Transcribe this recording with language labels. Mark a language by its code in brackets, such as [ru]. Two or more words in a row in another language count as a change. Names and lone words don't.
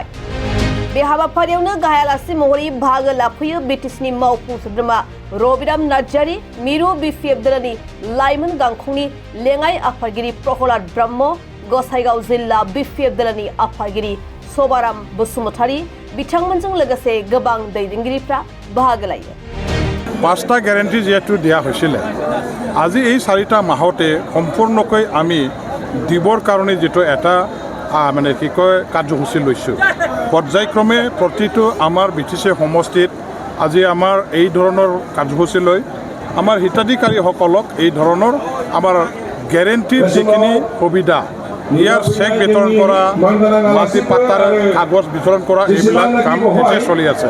[brx] बे हाबाफारियावनो गाहाय आलासि महरै बाहागो लाफैयो बीटीसीनि मावफुं सोद्रोमा रबिराम नार्जारी, मिरु बीपीएफ दलनि लाइमोन गांखंनि लेङाइ आफादगिरि प्रहलाद ब्रह्म, गसाइगाव जिल्ला बीपीएफ दलनि आफादगिरि सभाराम बसुमतारी बिथांमोनजों लोगोसे गोबां दैदेनगिरिफ्रा बाहागो लायो। [as] 5টা গ্যাৰেণ্টি যেহেতু দিয়া হৈছিলে, আজি এই 4টা মাহতে সম্পূৰ্ণকৈ আমি দিবৰ কাৰণে যেটো এটা মানে কি কয় কাৰ্যসূচী লৈছোঁ। পৰ্যায়ক্ৰমে প্ৰতিটো আমাৰ बीटीसी সমষ্টিত আজি আমাৰ এই ধৰণৰ কাৰ্যসূচী লৈ আমাৰ হিতাধিকাৰীসকলক এই ধৰণৰ আমাৰ গেৰেণ্টিৰ যিখিনি সুবিধা, ইয়াৰ চেক বিতৰণ কৰা, মাটি পাট্টাৰ কাগজ বিতৰণ কৰা, এইবিলাক কাম এতিয়া চলি আছে।